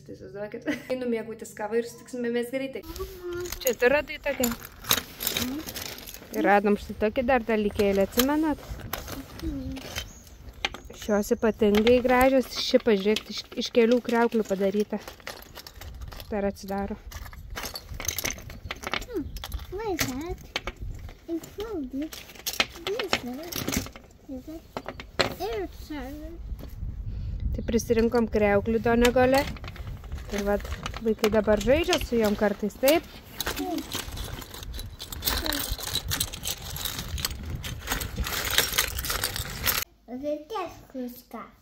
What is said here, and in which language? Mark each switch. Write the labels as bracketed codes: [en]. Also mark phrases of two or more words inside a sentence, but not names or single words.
[lt] Tai susiduokit, einu mėgautis kavą ir sutiksime mes greitai. Čia tu radai tokia? Ir radom štai tokį dar dalykėlį, atsimenat? Šios ypatingai gražios, ši pažiūrėkti iš kelių kriauklių padaryta. Dar atsidaro. [en] What is that? It's folded. Is it air salad? [lt] Tai prisirinkom kriauklių donegolę. Ir vat, vaikai dabar žaidžia su jom kartais, taip? Meksikietiška.